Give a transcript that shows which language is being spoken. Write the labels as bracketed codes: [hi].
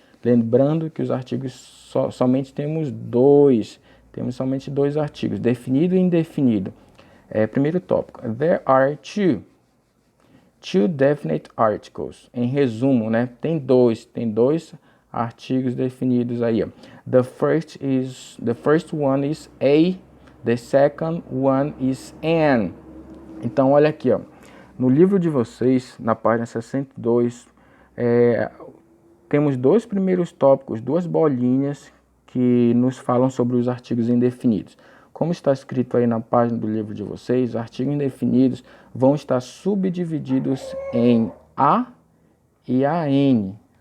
[pt] Lembrando que os artigos somente temos somente dois artigos, definido e indefinido. Primeiro tópico, [en] there are two definite articles. [pt] Em resumo, né, tem dois artigos definidos aí, ó. [en] The first one is a, the second one is an. [pt] Então, olha aqui, ó. No livro de vocês, na página 62, temos dois primeiros tópicos, duas bolinhas que nos falam sobre os artigos indefinidos. Como está escrito aí na página do livro de vocês, os artigos indefinidos vão estar subdivididos em A e AN.